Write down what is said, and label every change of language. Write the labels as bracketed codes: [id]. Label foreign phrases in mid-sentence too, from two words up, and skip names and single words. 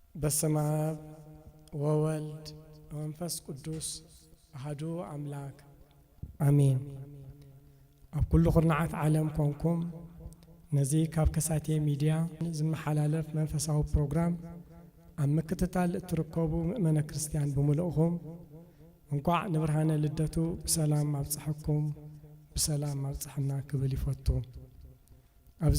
[gez] በስመ አብ ወወልድ ወመንፈስ ቅዱስ አሐዱ አምላክ አሜን። [ti] ኣብ ኩሉ ኹርናዓት ዓለም ኮንኩም ነዚ ካብ ከሳቴ ሚድያ ዝመሓላለፍ መንፈሳዊ ፕሮግራም ኣብ ምክትታል እትርከቡ ምእመነ ክርስቲያን ብምልእኹም እንኳዕ ንብርሃነ ልደቱ ብሰላም ኣብፅሐኩም ብሰላም ኣብፅሕና ክብል ይፈቱ። ኣብዚ